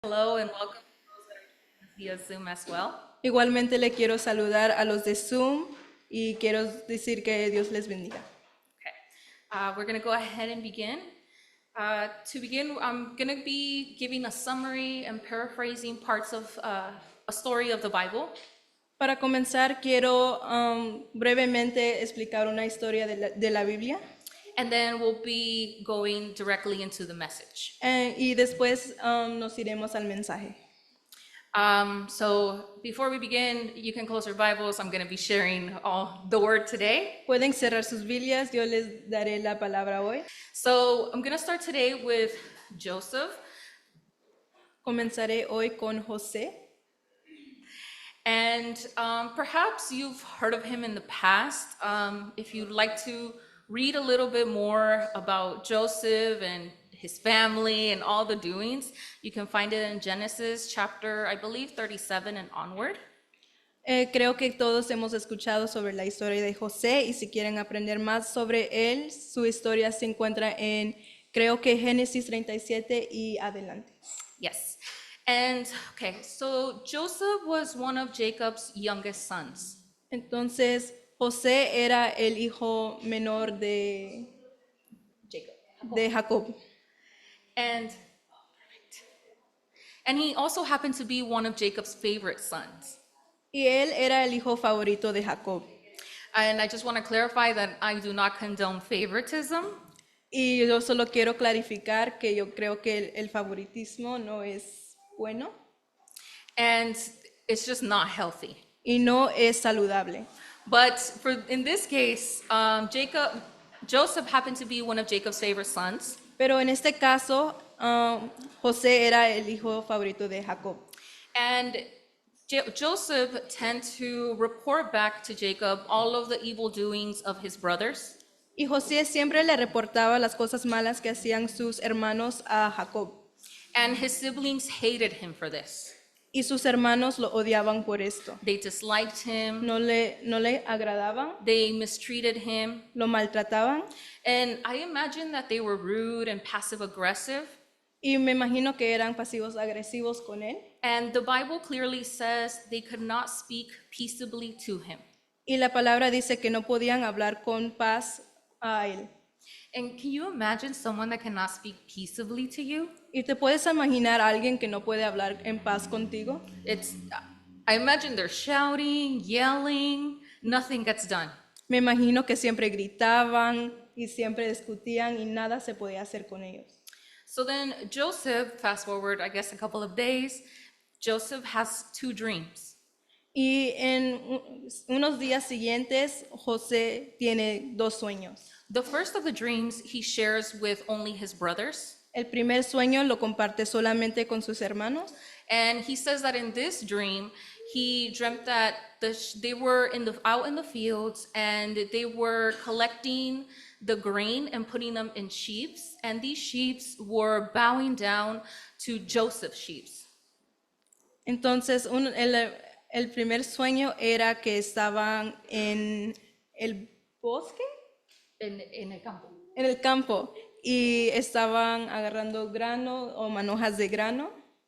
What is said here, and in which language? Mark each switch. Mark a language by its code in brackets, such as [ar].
[en] Hello and welcome to those that are joining us via Zoom as well. [es] Igualmente le quiero saludar a los de Zoom y quiero decir que Dios les bendiga. [en] Okay, we're going to go ahead and begin. To begin, I'm going to be giving a summary and paraphrasing parts of a story of the Bible. [es] Para comenzar, quiero brevemente explicar una historia de la Biblia [en] And then we'll be going directly into the message. [es] y después nos iremos al mensaje. [en] So before we begin, you can close your Bibles. I'm going to be sharing all the word today. [es] Pueden cerrar sus Biblias, yo les daré la palabra hoy. [en] So I'm going to start today with Joseph. [es] Comenzaré hoy con José. [en] And perhaps you've heard of him in the past. If you'd like to read a little bit more about Joseph and his family and all the doings, you can find it in Genesis chapter, I believe, 37 and onward. [es] Creo que todos hemos escuchado sobre la historia de José y si quieren aprender más sobre él, su historia se encuentra en, creo que Génesis 37 y adelante. [en] Yes. And okay, so Joseph was one of Jacob's youngest sons. [es] Entonces, José era el hijo menor de Jacob. [en] And he also happened to be one of Jacob's favorite sons. [es] Y él era el hijo favorito de Jacob. [en] And I just want to clarify that I do not condone favoritism. [es] Y yo solo quiero clarificar que yo creo que el favoritismo no es bueno [en] And it's just not healthy. [es] y no es saludable. [en] But in this case, Joseph happened to be one of Jacob's favorite sons. [es] Pero en este caso, José era el hijo favorito de Jacob. [en] And Joseph tended to report back to Jacob all of the evil doings of his brothers. [es] Y José siempre le reportaba las cosas malas que hacían sus hermanos a Jacob. [en] And his siblings hated him for this. [es] Y sus hermanos lo odiaban por esto. [en] They disliked him. [es] No le agradaban, [en] They mistreated him. [es] lo maltrataban. [en] And I imagine that they were rude and passive aggressive. [es] Y me imagino que eran pasivos agresivos con él. [en] And the Bible clearly says they could not speak peaceably to him. [es] Y la palabra dice que no podían hablar con paz a él. [en] And can you imagine someone that cannot speak peaceably to you? [es] ¿Y te puedes imaginar a alguien que no puede hablar en paz contigo? [en] I imagine they're shouting, yelling, nothing gets done. [es] Me imagino que siempre gritaban y siempre discutían y nada se podía hacer con ellos. [en] So then Joseph, fast forward, I guess a couple of days, Joseph has two dreams. [es] Y en unos días siguientes, José tiene dos sueños. [en] The first of the dreams he shares with only his brothers. [es] El primer sueño lo comparte solamente con sus hermanos. [en] And he says that in this dream, he dreamt that they were out in the fields and they were collecting the grain and putting them in sheaves. And these sheaves were bowing down to Joseph's sheaves. [es] Entonces, el primer sueño era que estaban en el bosque, En el campo. en el campo, y estaban agarrando grano o manojas de grano.